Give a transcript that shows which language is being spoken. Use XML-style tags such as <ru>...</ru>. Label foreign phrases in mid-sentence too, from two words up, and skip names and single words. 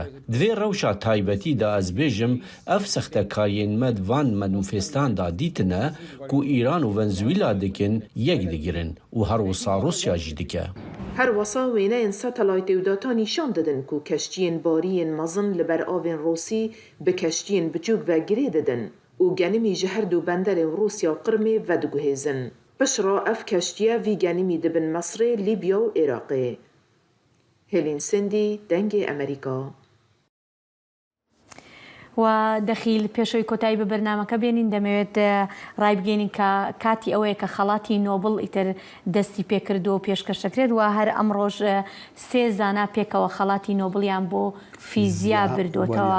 <ku>Divê rewşa taybetî de ez bêjim ev sextekariyên me van manûfêstan da dîtine ku Îran û Venezuela dikin yek digirin û her wisa Rûsya jî dike. Her wasa wêneyên satelaytê û data nîşan didin ku keştiyên barîyên mezin li ber avên Rûsî bi keştiyên biçûk ve girê didin. û genimî ji her du benderên Rûsya û Qirmê vediguhêzin. Pişra ev keştiya vî genimî dibin Mesrê, Libya û Iraqê. Hêlîn Sindî, dengê Amerîka.</ku> <ckb>و دەخیل پێشەوەی کۆتایی بە بەرنامەکە بێنین دەمەوێت ڕایبگەینین کە کاتی ئەوەیە کە خەڵاتی نۆبڵ ئیتر دەستی پێکردو و پێشکەشەکرێت و هەر ئەم ڕۆژ سێ زانا پێکەوە خەڵاتی نۆبڵیان بۆ فیزیا بردوتەوە.</ckb>